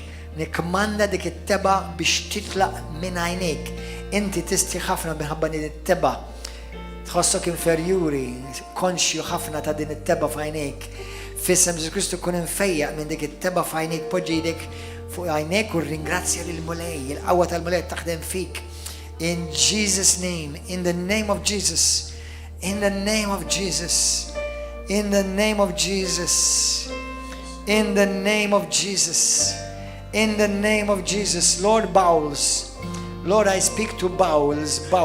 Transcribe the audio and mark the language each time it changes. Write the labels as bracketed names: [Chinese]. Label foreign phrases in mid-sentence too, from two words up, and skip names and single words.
[Maltese] Nikmanda dik it-teba biex titlaq minn għajnejk. Inti tisti ħafna minħabba din it-teba. Tħossok inferjuri, konxju ħafna ta' din it-teba f'għajnejk. Fissem Ġesu Kristu kun infejjaq minn dik it-teba f'għajnejk, poġġi jdejk fuq għajnejk u ringrazzja lill-mulej, il-qawwa tal-mulej taħdem fik. [English] In Jesus' name, in the name of Jesus, in the name of Jesus. In the name of Jesus. In the name of Jesus. In the name of Jesus. Lord, bowels. Lord, I speak to bowels.